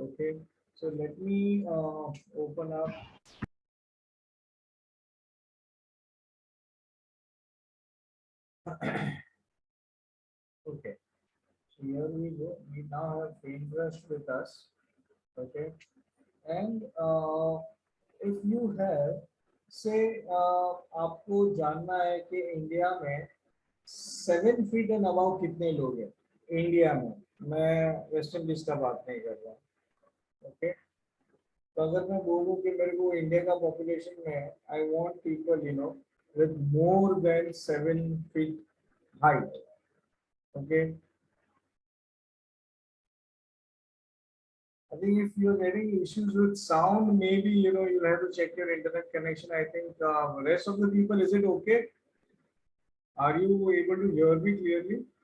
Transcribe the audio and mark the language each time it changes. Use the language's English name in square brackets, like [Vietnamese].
[English] Okay, so let me open up. Okay, so here we go. We now have paintbrush with us. Okay, and if you have, say, [Hindi] आपको जानना है कि India में 7 feet and about कितने लोग हैं India में, मैं वेस्ट इंडीज का बात नहीं कर रहा हूँ। ओके, तो अगर मैं बोलूँ कि मेरे को इंडिया का पॉपुलेशन में [English] I want people with more than 7 feet height. Okay, I think if you're getting issues with sound, maybe you'll have to check your internet connection. I think rest of the people, is it okay? Are you able to hear me clearly?